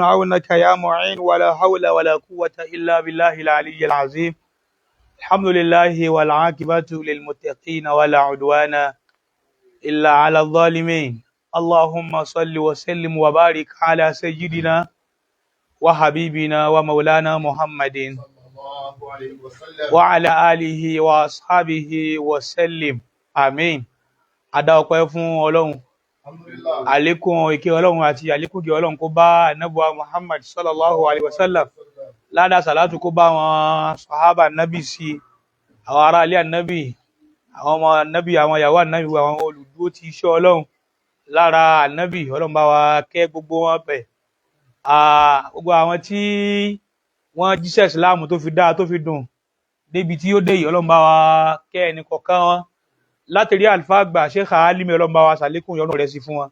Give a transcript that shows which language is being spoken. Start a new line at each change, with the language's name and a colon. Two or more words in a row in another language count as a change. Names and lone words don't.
Arabic: عونك يا معين ولا حول ولا قوة إلا بالله العلي العظيم الحمد لله والعاقبة للمتقين ولا عدوان إلا على الظالمين اللهم صل وسلم وبارك على سيدنا وحبيبنا ومولانا محمد وعلى آله وأصحابه وسلم آمين.
Yoruba: Adá ọpẹ́ fún Ọlọ́run, àlékún ìkẹ́ Ọlọ́run àti àlékún ìkẹ́ Ọlọ́run kó bá Ànábì wa Muhammad
Arabic: صلى الله عليه وسلم,
Yoruba: ládàá sàlátù kó bá wọn sàhábà nábì sí, àwọn ará ilé ànábì, àwọn ọmọ ànábì, àwọn ìyàwó ànábì, àwọn olùdúró ti iṣẹ́ Ọlọ́run lára ànábì. Ọlọ́run bá wa kẹ́ gbogbo wọn bẹ̀. Gbogbo àwọn tí wọ́n jíṣẹ́ ìsìláàmù tó fi dáa tó fi dùn débi tí ó dé yìí, Ọlọ́run bá wa kẹ́ ẹnì kọ̀ọ̀kan wọn látẹ̀rí àlùfáà àgbà Sheikh Alimi, Ọlọ́run bá wa ṣàlékún ìyọ́nú rẹ̀ sí fún wọn.